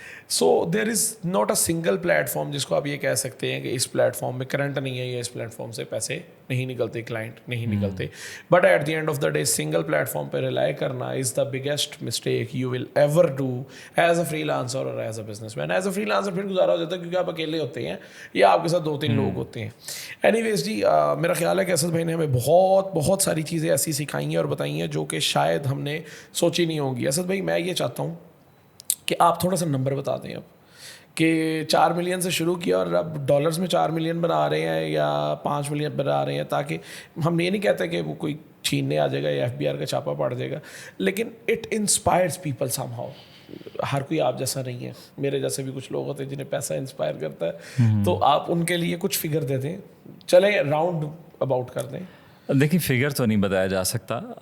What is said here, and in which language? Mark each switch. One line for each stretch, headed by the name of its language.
English: so there is not a single platform
Urdu: جس کو آپ یہ کہہ سکتے ہیں کہ اس پلیٹ فارم میں کرنٹ نہیں ہے یا اس پلیٹ فارم سے پیسے نہیں نکلتے, کلائنٹ نہیں نکلتے.
English: But at the end of the day single platform پہ rely کرنا is the biggest mistake you will ever do as a freelancer اور as a businessman.
Urdu: As a free lancer پھر گزارا ہو جاتا ہے کیونکہ آپ اکیلے ہوتے ہیں یا آپ کے ساتھ 2-3 لوگ ہوتے ہیں. اینی ویز جی, میرا خیال ہے کہ اسد بھائی نے ہمیں بہت ساری چیزیں ایسی سکھائی ہیں اور بتائی ہیں جو کہ شاید ہم نے سوچی نہیں ہوں گی. اسد بھائی میں یہ چاہتا ہوں کہ آپ تھوڑا سا نمبر بتا دیں اب, کہ 4 ملین سے شروع کیا اور اب ڈالرز میں 4 ملین بنا رہے ہیں یا 5 ملین بنا رہے ہیں, تاکہ ہم یہ نہیں کہتے کہ وہ کوئی چھیننے آ جائے گا یا FBR کا چھاپا پڑ جائے گا, لیکن
English: It inspires people somehow.
Urdu: ہر کوئی آپ جیسا نہیں ہے, میرے جیسے بھی کچھ لوگ ہوتے ہیں جنہیں پیسہ انسپائر کرتا ہے, تو آپ ان کے لیے کچھ فگر دے دیں, چلیں راؤنڈ اباؤٹ کر دیں. دیکھیے فگر تو نہیں بتایا جا سکتا.